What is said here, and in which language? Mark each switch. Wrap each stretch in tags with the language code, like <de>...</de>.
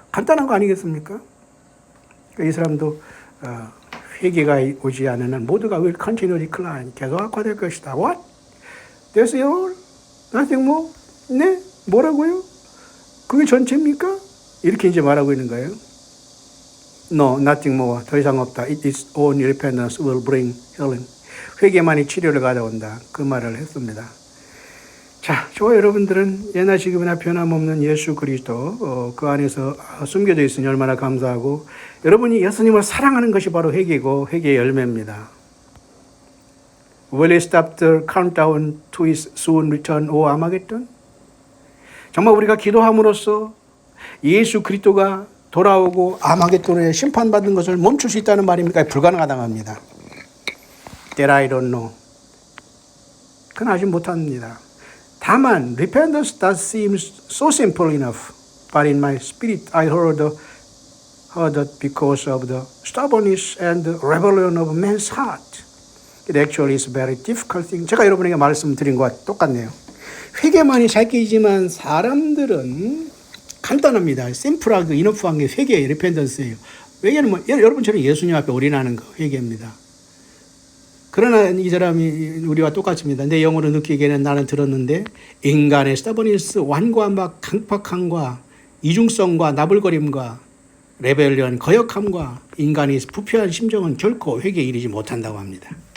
<ko>간단한 거 아니겠습니까? 이 사람도 회개가 오지 않은 한 모두가</ko> <en>will continue decline.</en> <ko>계속 악화될 것이다.</ko> <en>What? That's all? Nothing more?</en> <ko>네? 뭐라고요? 그게 전체입니까? 이렇게 이제 말하고 있는 거예요.</ko> <en>No, nothing more.</en> <ko>더 이상 없다.</ko> <en>It is only repentance will bring healing.</en> <ko>회개만이 치료를 가져온다. 그 말을 했습니다. 자, 저와 여러분들은 예나 지금이나 변함없는 예수 그리스도 그 안에서 숨겨져 있으니 얼마나 감사하고 여러분이 예수님을 사랑하는 것이 바로 회개고 회개의 열매입니다.</ko> <en>Will he stop the countdown to his soon return, O Armageddon?</en> <ko>정말 우리가 기도함으로써 예수 그리스도가 돌아오고 아마겟돈에 심판받는 것을 멈출 수 있다는 말입니까? 불가능하다고 합니다.</ko> <en>That I don't know.</en> <ko>그건 아직 못합니다. 다만</ko> <en>repentance does seem so simple enough, but in my spirit I heard that because of the stubbornness and the rebellion of man's heart, it actually is a very difficult thing.</en> <ko>제가 여러분에게 말씀드린 것과 똑같네요. 회개만이 잘 끼지만 사람들은 간단합니다. 심플하고 이너프한 게 회개예요. 리펜던스예요. 회개는 뭐 여러분처럼 예수님 앞에 올인하는 거 회개입니다. 그러나 이 사람이 우리와 똑같습니다. 내 영으로 느끼기에는 나는 들었는데 인간의 스타버니스, 완고함과 강팍함과 이중성과 나불거림과 레벨리언, 거역함과 인간이 부패한 심정은 결코 회개에 이르지 못한다고 합니다.</ko>